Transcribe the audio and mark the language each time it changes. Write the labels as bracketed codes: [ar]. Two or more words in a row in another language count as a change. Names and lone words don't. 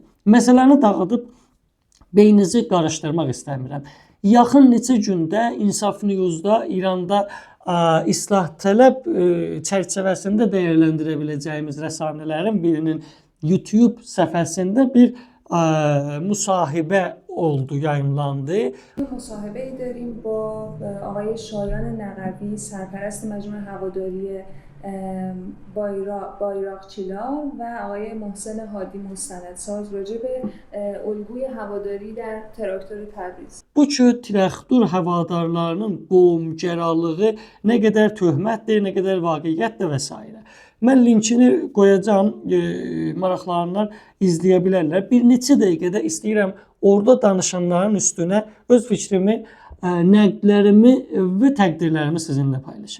[az] Məsələni dağıdıb beyninizi qarışdırmaq istəmirəm. Yaxın neçə gündə İnsaf News-da İranda islah tələb çərçivəsində dəyərləndirə biləcəyimiz rəsanələrin birinin YouTube səhifəsində bir müsahibə oldu, yayımlandı. [fa] مصاحبه‌ای داریم با آقای شایان نقوی، سرپرست مجموعه هواداری بایراقچیلار و آقای محسن هادی مستندساز راجع به الگوی هواداری در تراکتور تبریز. [az] Bu ki traktor havadarlarının qovmgəralığı nə qədər töhmətdir, nə qədər vaqiətdir və s. Mən linkini qoyacağam, maraqlananlar izləyə bilərlər. Bir neçə dəqiqədə istəyirəm orada danışanların üstünə öz fikrimi, nəqdlərimi və təqdirlərimi sizinlə paylaşım.